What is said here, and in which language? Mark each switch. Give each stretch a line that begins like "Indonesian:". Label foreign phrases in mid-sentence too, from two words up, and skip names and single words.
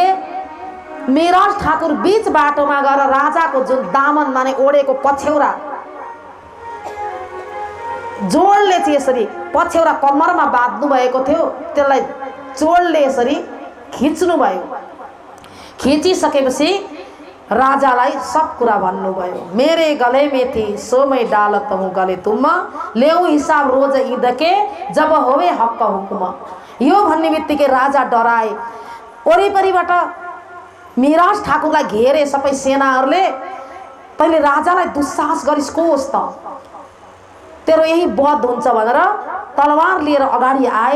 Nepali: मिराज ठाकुर बीच बाटोमा गएर राजाको जुन दामन माने ओढेको पछ्यौरा जोडले चाहिँ यसरी पछ्यौरा कम्मरमा बाँध्नु भएको थियो, त्यसलाई जोडले यसरी खिच्नु भयो। खिचिसकेपछि राजालाई सब कुरा भन्नुभयो।
Hindi: मेरे गले में थी सो मैं डालत हूँ गले तुम, लेऊ हिसाब रोज ईद के जब होवे हक हुकुम।
Nepali: यो भन्ने बित्तिकै राजा डराए। वरिपरिबाट मिराज ठाकुरलाई घेरे सबै सेनाहरूले। तैँले राजालाई दुस्साहस गरिस् कोस् त, तेरो यही वध हुन्छ भनेर तलवार लिएर अगाडि आए।